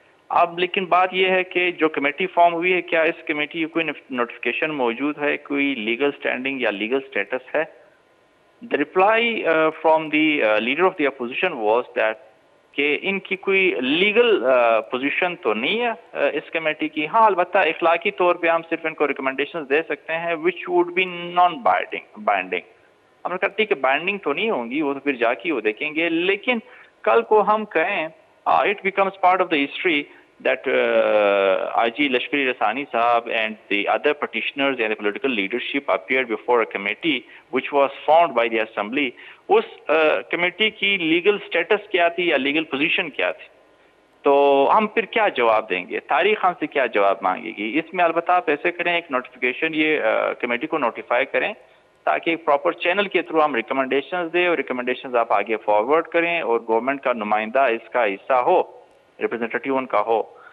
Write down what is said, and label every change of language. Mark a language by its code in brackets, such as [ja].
[ur] اب لیکن بات یہ ہے کہ جو کمیٹی فارم ہوئی ہے, کیا اس کمیٹی کی کوئی نوٹیفیکیشن موجود ہے, کوئی لیگل اسٹینڈنگ یا لیگل اسٹیٹس ہے؟ [en] The reply from the leader of the opposition was that [ur] کہ ان کی کوئی لیگل پوزیشن تو نہیں ہے اس کمیٹی کی. ہاں البتہ اخلاقی طور پہ ہم صرف ان کو ریکمنڈیشنز دے سکتے ہیں [en] which would be non-binding. [ur] ہم نے کہا ٹھیک ہے بائنڈنگ تو نہیں ہوں گی, وہ تو پھر جا کے وہ دیکھیں گے, لیکن کل کو ہم کہیں [en] it becomes part of the history that IG Lashkari Rasani Sahab and the other petitioners and the political leadership appeared before a committee which was formed by the assembly. [ur] اس committee کی legal status کیا تھی یا legal position کیا تھی؟ تو ہم پھر کیا جواب دیں گے, تاریخ ہم سے کیا جواب مانگے گی؟ اس میں البتہ آپ ایسے کریں, ایک نوٹیفیکیشن یہ کمیٹی کو نوٹیفائی کریں تاکہ ایک پراپر چینل کے تھرو ہم ریکمنڈیشنز دیں, اور ریکمنڈیشنز آپ آگے فارورڈ کریں اور گورنمنٹ کا نمائندہ اس کا حصہ ہو, ریپرزینٹیٹیو ان کا ہو.